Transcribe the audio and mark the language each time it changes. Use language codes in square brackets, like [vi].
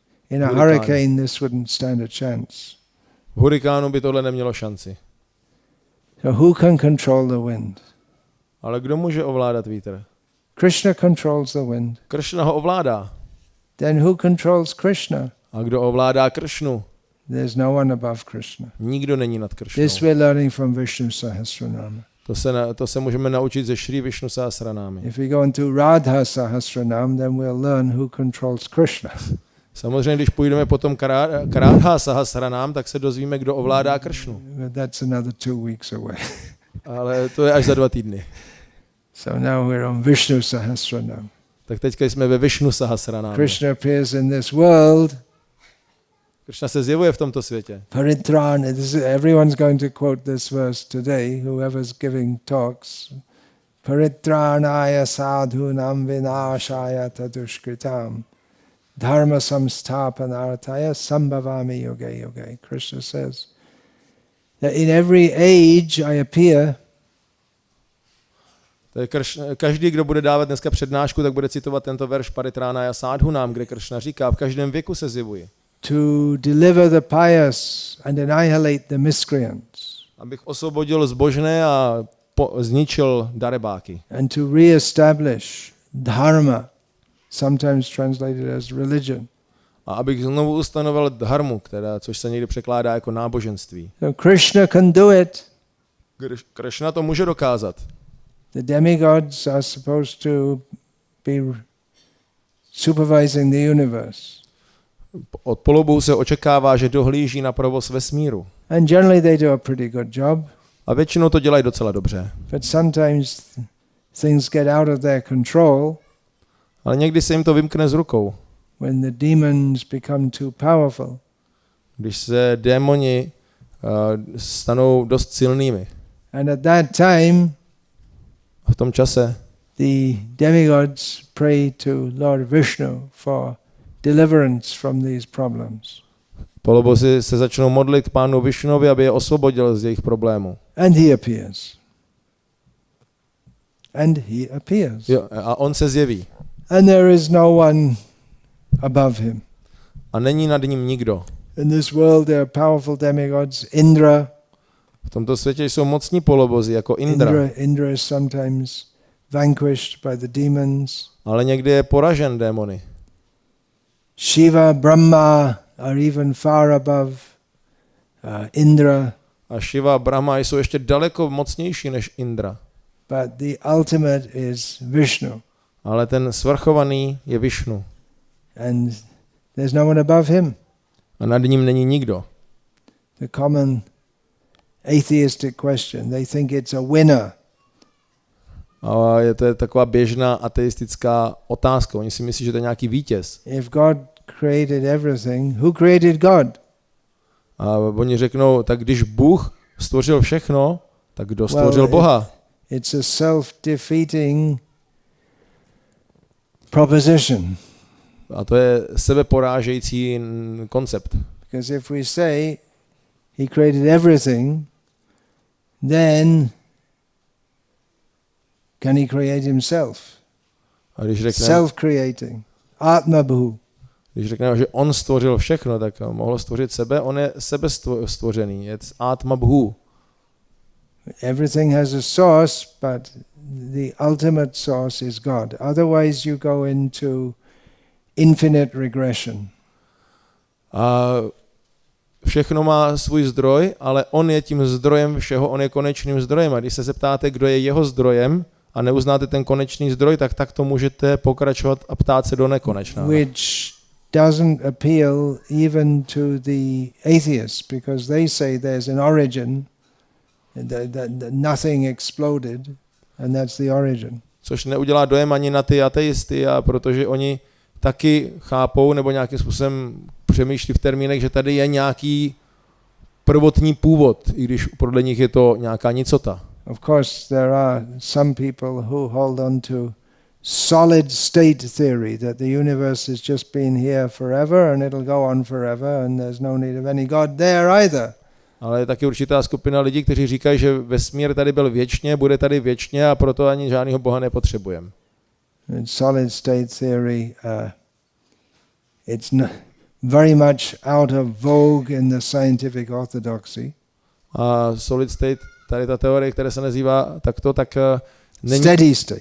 [en] in a hurricane this wouldn't stand a chance. [cs] V hurikánu by tohle nemělo šanci. [en] So who can control the wind? [cs] Ale kdo může ovládat vítr? [en] Krishna controls the wind. [cs] Krishna ho ovládá. [en] Then who controls Krishna? [cs] A kdo ovládá Krishnu? [en] There's no one above Krishna. [cs] Nikdo není nad Krishnou. [en] This we're learning from Vishnu Sahasranama. [cs] To se můžeme naučit ze Šri Vishnu Sahasranámy. [en] If we go into Radha Sahasranam, then we'll learn who controls Krishna. [cs] Samozřejmě, když půjdeme potom k Radha Sahasranám, tak se dozvíme, kdo ovládá Krishnu. [en] But that's another 2 weeks away. [cs] Ale to je až za 2 týdny. [en] So now we're on Vishnu Sahasranam. [cs] Tak teďka jsme ve Vishnu Sahasranámě. [en] Krishna appears in this world. [cs] Krishna se zjevuje v tomto světě. [en] Paritran, everyone's going to quote this verse today, whoever's giving talks. [sa] Paritranaya sadhunam vinashaya tadushkritam. dharma samsthapanarthaya sambhavami yoge yoge. [en] Krishna says that in every age I appear. [cs] Každý, kdo bude dávat dneska přednášku, tak bude citovat tento verš [sa] Paritránaya Sadhunám, [cs] kde Krishna říká, v každém věku se zjevuji. [en] To deliver the pious and annihilate the miscreants. [cs] Abych osvobodil zbožné a zničil darebáky. [en] And to re-establish dharma, sometimes translated as religion. [cs] A abych znovu ustanovil dharmu, což se někdy překládá jako náboženství. [en] So Krishna can do it. [cs] Krishna to může dokázat. [en] The demigods are supposed to be supervising the universe. [cs] Od polobohů se očekává, že dohlíží na provoz vesmíru. [en] And generally they do a pretty good job. [cs] A většinou to dělají docela dobře. [en] But sometimes things get out of their control. [cs] Ale někdy se jim to vymkne z rukou. [en] When the demons become too powerful. [cs] Když se démoni stanou dost silnými. [en] And at that time, [cs] v tom čase [en] the demigods pray to Lord Vishnu for deliverance from these problems. [cs] Polobozi se začnou modlit k pánu Vishnovi, aby je osvobodil z jejich problémů. [en] And he appears. And he appears. [cs] Jo, a on se zjeví. [en] And there is no one above him. [cs] A není nad ním nikdo. [en] In this world there are powerful demigods. Indra. [cs] V tomto světě jsou mocní polobozi jako Indra. [en] Indra is sometimes vanquished by the demons. [cs] Ale někdy je poražen démony. [en] Shiva, Brahma are even far above Indra. [cs] A Shiva a Brahma jsou ještě daleko mocnější než Indra. [en] But the ultimate is Vishnu. [cs] Ale ten svrchovaný je Vishnu. [en] And there's no one above him. [cs] A nad ním není nikdo. [en] The common atheistic question, they think it's a winner. [cs] A to je taková běžná ateistická otázka. Oni si myslí, že to je nějaký vítěz. [en] If God created everything, who created God? [cs] A oni řeknou, tak když Bůh stvořil všechno, tak kdo stvořil Boha? [en] It's a self-defeating proposition. [cs] A to je sebeporážející koncept. [en] Because if we say he created everything, then can he create himself? [cs] A když řekneme, [en] self-creating, atmabhu. [cs] Když řekneme, že on stvořil všechno, tak mohl stvořit sebe, on je sebestvořený, je atmabhu. [en] Everything has a source, but the ultimate source is God. Otherwise you go into infinite regression. [cs] A všechno má svůj zdroj, ale on je tím zdrojem všeho, on je konečným zdrojem. A když se zeptáte, kdo je jeho zdrojem a neuznáte ten konečný zdroj, tak to můžete pokračovat a ptát se do nekonečna. [en] Which doesn't appeal even to the atheists, because they say there's an origin, that nothing exploded, and that's the origin. [cs] Což neudělá dojem ani na ty ateisty, a protože oni taky chápou nebo nějakým způsobem přemýšlí v termínech, že tady je nějaký prvotní původ, i když podle nich je to nějaká nicota. [en] Of course there are some people who hold on to solid state theory that the universe has just been here forever and it'll go on forever and there's no need of any God there either. [cs] Ale je taky určitá skupina lidí, kteří říkají, že vesmír tady byl věčně, bude tady věčně a proto ani žádného Boha nepotřebujeme. [en] Solid state theory, it's very much out of vogue in the scientific orthodoxy. [cs] A solid state, tady ta teorie, která se nazývá takto, tak není...